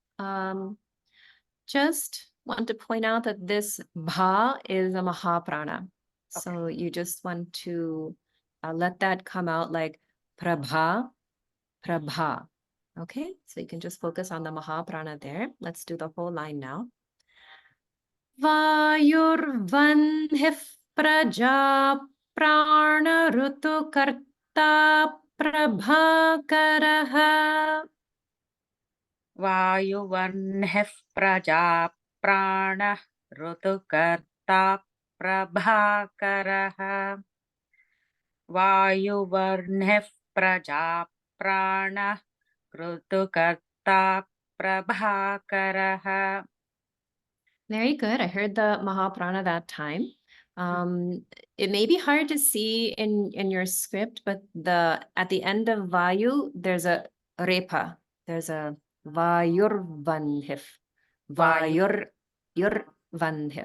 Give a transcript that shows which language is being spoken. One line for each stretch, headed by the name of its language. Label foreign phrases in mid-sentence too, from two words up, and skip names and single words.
English: Just want to point out that this bha is a mahaprana. So you just want to let that come out like
Sanskrit: प्रभा प्रभा.
English: Okay, so you can just focus on the mahaprana there. Let's do the whole line now.
Sanskrit: वायुर्वह्निः प्रजा प्राण ऋतुकर्ता प्रभाकरः. वायुवह्निः प्रजा प्राण ऋतुकर्ता प्रभाकरः. वायुवर्ह्निः प्रजा प्राण ऋतुकर्ता प्रभाकरः.
English: Very good. I heard the Mahaprana that time. It may be hard to see in your script, but at the end of Vayu, there's a repa. There's a
Sanskrit: वायुर्वह्निः वायुर्वह्निः.